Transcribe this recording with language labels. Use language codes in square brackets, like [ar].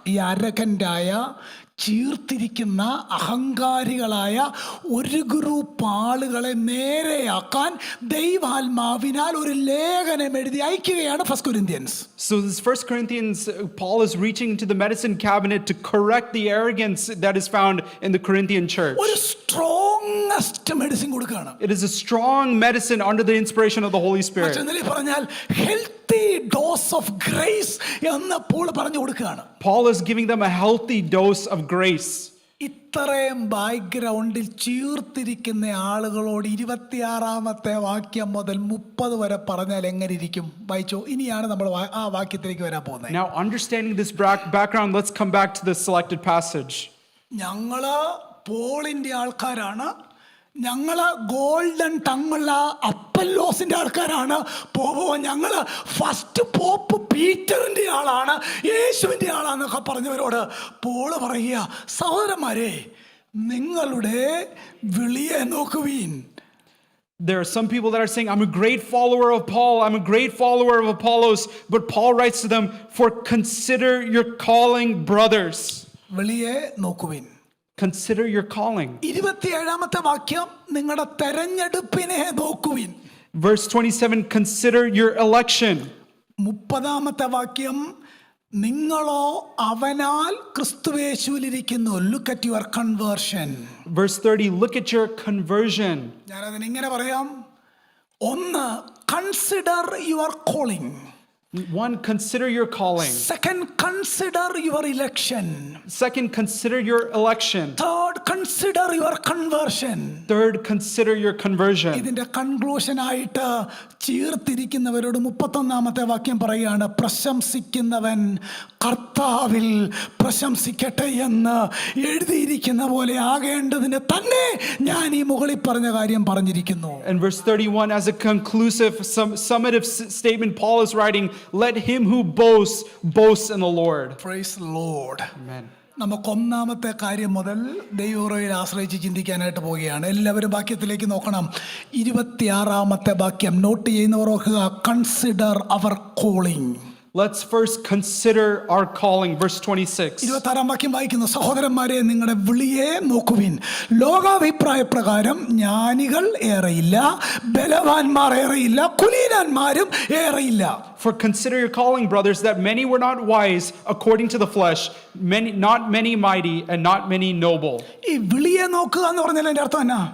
[ml] ഈ അരകൻ്റായ ചീർത്തിരിക്കുന്ന അഹങ്കാരികളായ ഒരു ഗ്രൂപ്പ് ആളുകളെ നേരെയാക്കാൻ ദൈവാത്മാവിനാൽ ഒരു ലേഖനം എഴുതി അയക്കുകയാണ് first Corinthians. [en] So this 1 Corinthians, Paul is reaching into the medicine cabinet to correct the arrogance that is found in the Corinthian church. [ml] ഒരു സ്ട്രോങ്ങസ്റ്റ് മെഡിസിൻ കൊടുക്കുകയാണ്. [en] It is a strong medicine under the inspiration of the Holy Spirit. [ml] മറ്റൊന്നിൽ പറഞ്ഞാൽ [en] healthy dose of grace [ml] എന്ന് Paul പറഞ്ഞു കൊടുക്കുകയാണ്. [en] Paul is giving them a healthy dose of grace. [ml] ഇത്രയും ബാക്ക്ഗ്രൗണ്ടിൽ ചീർത്തിരിക്കുന്ന ആളുകളോട് 26-ാമത്തെ വാക്യം മുതൽ 30 വരെ പറഞ്ഞാൽ എങ്ങനെ ഇരിക്കും? വായിച്ചോ. ഇനിയാണ് നമ്മൾ ആ വാക്യത്തിലേക്ക് വരാൻ പോകുന്നത്. [en] Now, understanding this background, let's come back to the selected passage. [ml] ഞങ്ങള് പോളിന്റെ ആൾക്കാരാണ്, ഞങ്ങള് ഗോൾഡൻ ടങ്ങുള്ള അപ്പല്ലോസിന്റെ ആൾക്കാരാണ്. ഞങ്ങള് ഫസ്റ്റ് പോപ്പ് പീറ്ററിന്റെ ആളാണ്, യേശുവിന്റെ ആളാന്നൊക്കെ പറഞ്ഞവരോട് പോള് പറയുക, സഹോദരന്മാരെ, നിങ്ങളുടെ വിളിയെ നോക്കുവീൻ. [en] There are some people that are saying, I'm a great follower of Paul, I'm a great follower of Apollos, but Paul writes to them, for consider your calling, brothers. [ml] വിളിയെ നോക്കുവീൻ. [en] Consider your calling. [ml] 27-ാമത്തെ വാക്യം, നിങ്ങളുടെ തെരഞ്ഞെടുപ്പിനെ നോക്കുവിൻ. [en] Verse 27, consider your election. [ml] 30-ാമത്തെ വാക്യം, നിങ്ങളോ അവനാൽ ക്രിസ്തുയേശുവിലിരിക്കുന്നു. [en] Look at your conversion. Verse 30, look at your conversion. [ml] ഞാനതിന് ഇങ്ങനെ പറയാം. ഒന്ന്, [en] consider your calling. One, consider your calling. Second, consider your election. Second, consider your election. Third, consider your conversion. Third, consider your conversion. [ml] ഇതിന്റെ conclusion ആയിട്ട് ചീർത്തിരിക്കുന്നവരോട് 31-ാമത്തെ വാക്യം പറയുകയാണ്, പ്രശംസിക്കുന്നവൻ കർത്താവിൽ പ്രശംസിക്കട്ടെ എന്ന് എഴുതിയിരിക്കുന്ന പോലെ ആകേണ്ടതിന് തന്നെ ഞാൻ ഈ മുകളിൽ പറഞ്ഞ കാര്യം പറഞ്ഞിരിക്കുന്നു. [en] And verse 31, as a conclusive, summative statement, Paul is writing, let him who boasts, boast in the Lord. Praise the Lord. Amen. [ml] നമുക്ക് 1-ാമത്തെ കാര്യം മുതൽ ദൈവകൃപയിൽ ആശ്രയിച്ച് ചിന്തിക്കാനായിട്ട് പോവുകയാണ്. എല്ലാവരും വാക്യത്തിലേക്ക് നോക്കണം. 26-ാമത്തെ വാക്യം നോട്ട് ചെയ്യുന്നവർ ഓർക്കുക, [en] Consider our calling. Let's first consider our calling. Verse 26. [ml] 26 വാക്യം വായിക്കുന്നു, സഹോദരന്മാരെ നിങ്ങളുടെ വിളിയെ നോക്കുവിൻ. ലോകാഭിപ്രായ പ്രകാരം ജ്ഞാനികൾ ഏറെയില്ല, ബലവാന്മാർ ഏറെയില്ല, കുലീനന്മാരും ഏറെയില്ല. [en] For consider your calling, brothers, that many were not wise according to the flesh, not many mighty, and not many noble. [ml] ഈ വിളിയെ നോക്കുക എന്ന് പറഞ്ഞാൽ എൻ്റെ അർത്ഥം എന്നാ?